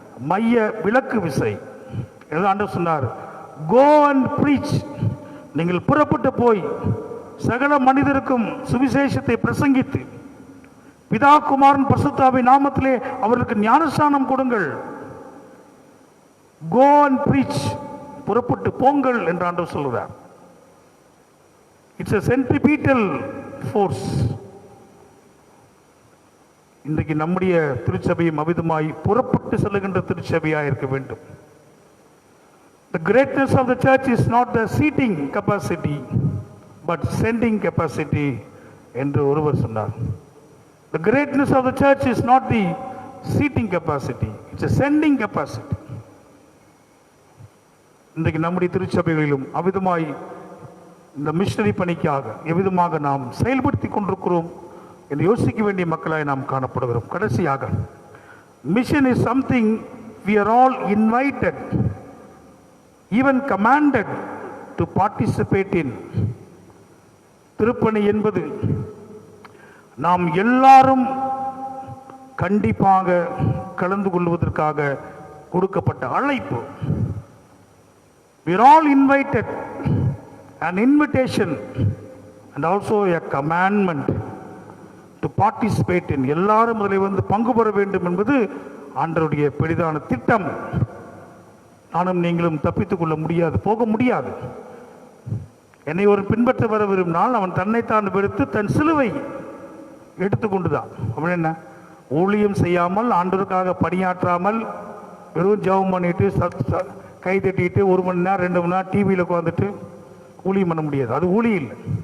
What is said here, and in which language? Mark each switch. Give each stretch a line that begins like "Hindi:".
Tamil: மைய விளக்கு விசை. ஆண்டவர் சொன்னார்,
English: go and preach,
Tamil: நீங்கள் புறப்பட்டு போய் சகல மனிதருக்கும் சுவிசேஷத்தை பிரசங்கித்து பிதா குமாரன் பரிசுத்தாவின் நாமத்திலே அவர்களுக்கு ஞானஸ்நானம் கொடுங்கள்.
English: go and preach,
Tamil: புறப்பட்டு போங்கள் என்று ஆண்டவர் சொல்கிறார்.
English: It's a centripetal force.
Tamil: இன்றைக்கு நம்முடைய திருச்சபையும் அவிதமாய் புறப்பட்டு செல்லுகின்ற திருச்சபையாக இருக்க வேண்டும்.
English: The greatness of the church is not the seating capacity but sending capacity
Tamil: என்று ஒருவர் சொன்னார்.
English: The greatness of the church is not the seating capacity, it's a sending capacity.
Tamil: இன்றைக்கு நம்முடைய திருச்சபைகளிலும் அவிதமாய் இந்த மிஷனரி பணிக்காக எவ்விதமாக நாம் செயல்படுத்தி கொண்டிருக்கிறோம் என்று யோசிக்க வேண்டிய மக்களாய் நாம் காணப்படுகிறோம். கடைசியாக,
English: Mission is something we are all invited, even commanded to participate in.
Tamil: திருப்பணி என்பது நாம் எல்லாரும் கண்டிப்பாக கலந்து கொள்வதற்காக கொடுக்கப்பட்ட அழைப்பு.
English: We are all invited, an invitation and also a commandment to participate in.
Tamil: எல்லாரும் அதில் வந்து பங்கு பெற வேண்டும் என்பது ஆண்டவருடைய பெரிதான திட்டம். நானும் நீங்களும் தப்பித்துக் கொள்ள முடியாது, போக முடியாது. என்னை ஒரு பின்பற்ற வர விரும்பினால் அவன் தன்னைத்தான் வெறுத்து தன் சிலுவை எடுத்துக்கொண்டுதான். அப்படின்னு என்ன, ஊழியம் செய்யாமல் ஆண்டவருக்காக பணியாற்றாமல் வெறும் ஜெபம் பண்ணிட்டு கை தட்டிட்டு 1 மணி நேரம் 2 மணி நேரம் டிவியில் உட்காந்துட்டு ஊழியம் பண்ண முடியாது. அது ஊழியம் இல்லை.